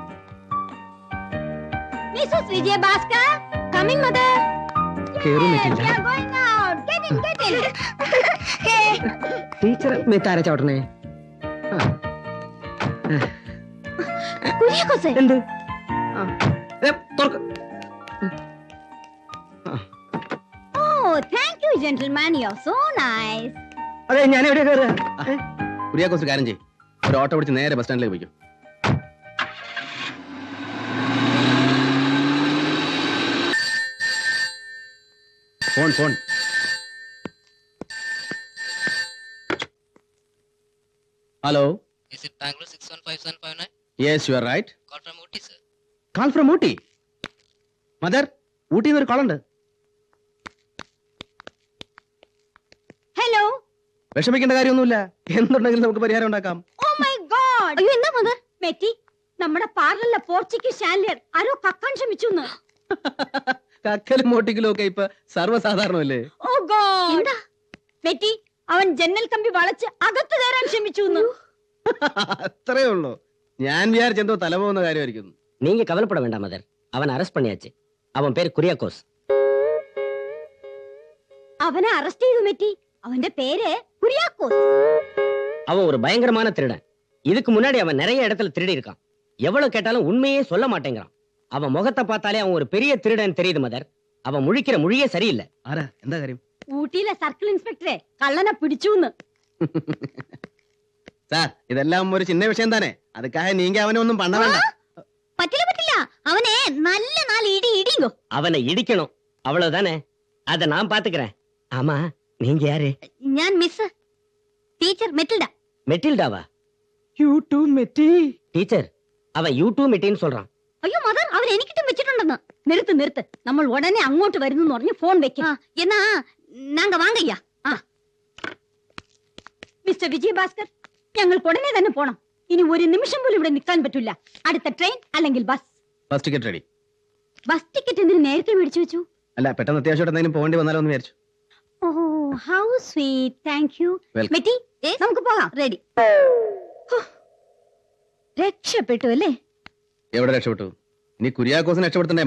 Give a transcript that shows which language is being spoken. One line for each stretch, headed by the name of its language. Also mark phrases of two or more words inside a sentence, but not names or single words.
Malayalam: മിസ്സസ് വിജയഭാസ്കർ,
English: Coming Mother.
Malayalam: ടീച്ചർ മെത്താര ചവിട്ടണേ. കുര്യാക്കോസെ എന്ത്? തുറക്ക്.
English: Oh, thank you, gentlemen. You're so nice.
Malayalam: അതെ, ഞാൻ എവിടെയാ കയറുക? കുര്യാക്കോസ് കാര്യം ചെയ്യും. ഒരു ഓട്ടോ പിടിച്ച് നേരെ ബസ് സ്റ്റാൻഡിലേക്ക് പോയിക്കും. ഫോൺ. ഹലോ.
English: Is it Bangalore 615759? Yes, you are right. Call from Ooty, sir. Call from Ooty.
Malayalam: മദർ, ഊട്ടിയിൽ ഒരു കോളുണ്ട്.
English: Hello.
Malayalam: വിഷമിക്കേണ്ട കാര്യമൊന്നുമില്ല. എന്തുണ്ടെങ്കിലും നമുക്ക് പരിഹാരം ഉണ്ടാക്കാം.
English: Oh my God.
Malayalam: അയ്യോ, എന്താ മദർ? മെറ്റി, നമ്മുടെ പാർലറിലെ
English: Portuguese chandelier
Malayalam: ആരോ കക്കാൻ ശ്രമിച്ചു. കക്കലും മോട്ടിക്കലും ഒക്കെ ഇപ്പൊ സർവ്വസാധാരണമല്ലേ?
English: Oh God.
Malayalam: എന്താ? മെറ്റി, അവൻ ജനൽ കമ്പി വളച്ച് അകത്ത് കയറാൻ ശ്രമിച്ചു. അത്രേ ഉള്ളൂ. ഞാൻ വിചാരിച്ചെന്തോ തല പോകുന്ന കാര്യമായിരിക്കും.
Tamil: நீங்க கவலைப்பட வேண்டாம் மதர். அவன் அரெஸ்ட் பண்ணியாச்சு. அவன் பேர் குரியாக்கோஸ்.
Malayalam: അവനെ അറസ്റ്റ് ചെയ്തു മെറ്റി. അവന്റെ പേര് കുര്യാക്കോസ്.
Tamil: அவன் ஒரு பயங்கரமான திருடன். இதுக்கு முன்னாடி அவன் நிறைய இடத்துல திருடி இருக்கான். எவ்வளவு கேட்டாலும் உண்மையே சொல்ல மாட்டேங்கிறான். அவன் முகத்தை பார்த்தாலே அவன் ஒரு பெரிய திருடன் தெரியுது மதர். அவன் முழிக்கிற மொழியே சரியில்லை.
Malayalam: ആരാ? എന്താ കാര്യം? ഊട്ടിയിലെ സർക്കിൾ ഇൻസ്പെക്ടറെ കള്ളനെ പിടിച്ചു. സാർ, ഇതെല്ലാം ഒരു ചിന്ന വിഷയം തന്നെ.
Tamil: அதுக்காய நீங்க அவனை ஒன்னும் பண வேண்ட.
Malayalam: പറ്റില്ല. അവനെ നല്ല നാല് ഇടി ഇടിങ്ങോ.
Tamil: அவனை இடிக்கணும், அவ்வளவுதானே. அத நான் பாத்துக்கிறேன். ஆமா, நீங்க யாரு?
Malayalam: ഞാൻ മിസ് ടീച്ചർ മെറ്റിൽഡ.
Tamil: மெட்டில்டாவா?
English: You too മെറ്റി.
Tamil: டீச்சர், அவன் யூ2 மெட்டின்னு சொல்றான்.
Malayalam: അയ്യോ മദർ, അവൻ എനിക്കിട്ടും വെച്ചിട്ടുണ്ടെന്ന്. നിർത്ത്. നമ്മൾ ഉടനെ അങ്ങോട്ട് വരുന്നു പറഞ്ഞ് ഫോൺ വെക്കാം.
Tamil: என்னா நாங்க வாங்கய்யா.
Malayalam: മിസ്റ്റർ വിജയഭാസ്കർ, ഞങ്ങൾക്ക് ഉടനെ തന്നെ പോണം. ഇനി ഒരു നിമിഷം പോലും ഇവിടെ നിൽക്കാൻ പറ്റില്ല. അടുത്ത ട്രെയിൻ അല്ലെങ്കിൽ ബസ്.
English: bus ticket
Malayalam: റെഡി.
English: bus ticket
Malayalam: എന്തിനു നേരത്തെ മേടിച്ചു വെച്ചു? അല്ല, പെട്ടെന്ന് അത്യാവശ്യമായിട്ട് എന്തെങ്കിലും പോകേണ്ടി വന്നാലോ എന്ന് വിചാരിച്ചു. ഓ,
English: How sweet. Thank you. Welcome.
Malayalam: മെറ്റി, നമുക്ക് പോകാം. റെഡി. രക്ഷപ്പെട്ടു അല്ലേ? എവിടെ രക്ഷപ്പെട്ടു? ഇനി കുര്യാക്കോസിനെ രക്ഷപ്പെടുത്തണ്ടേ?